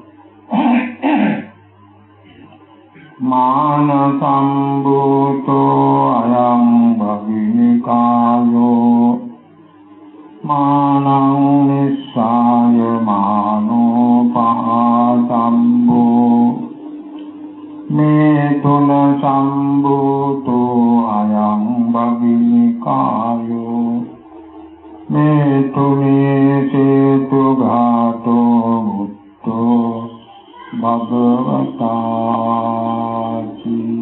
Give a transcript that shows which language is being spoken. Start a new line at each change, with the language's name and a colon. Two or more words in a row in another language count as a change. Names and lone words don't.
Pali: මාන සම්භූතෝ අයං භගිනිකායෝ මානං නිස්සාය මානෝ පහතම්බෝ මේ තුන සම්භූතෝ අයං භගිනිකායෝ මේ තුනේ සේතු ඝාතෝ මුත්තෝ භගවතාති